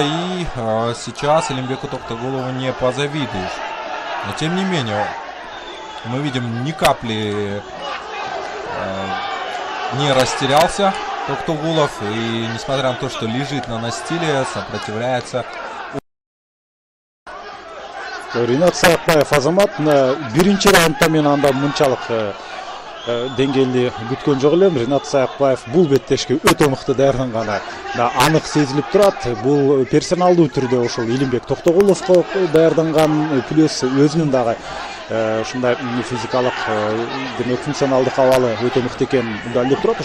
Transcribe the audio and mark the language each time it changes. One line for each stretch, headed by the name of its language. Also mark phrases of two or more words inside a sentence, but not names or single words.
Russian: И сейчас Илимбеку Токтоголову не позавидуешь. Но тем не менее, мы видим, ни капли не растерялся Токтогулов. И несмотря на то, что лежит на настиле, сопротивляется.
Kyrgyz: Ринат Саякбаев Азамат биринчи раундда мен анда мынчалык деңгээлди күткөн жок элем. Ринат Саякбаев бул беттешке өтө мыкты даярданганы анык сезилип турат. Бул персоналдуу түрдө ошол Илимбек Токтоголовго даярданган, плюс өзүнүн дагы ушундай физикалык, демек функционалдык абалы өтө мыкты экенин далилдеп турат.